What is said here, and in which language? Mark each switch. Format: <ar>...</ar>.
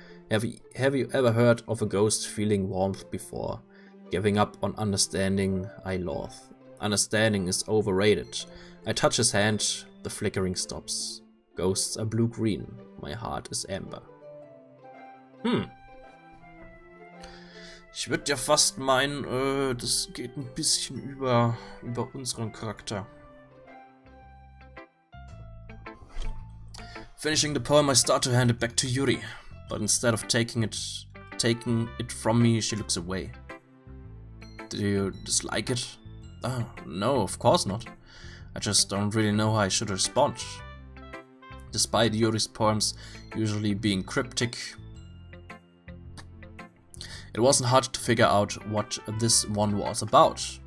<en>Have you ever heard of a ghost feeling warmth before? Giving up on understanding, I loathe. Understanding is overrated. I touch his hand, the flickering stops. Ghosts are blue-green, my heart is amber.</en> <de>Ich würde ja fast meinen, das geht ein bisschen über unseren Charakter.</de> <en>Finishing the poem, I start to hand it back to Yuri, but instead of taking it from me, she looks away. Do you dislike it? Oh, no, of course not. I just don't really know how I should respond. Despite Yuri's poems usually being cryptic, it wasn't hard to figure out what this one was about.</en>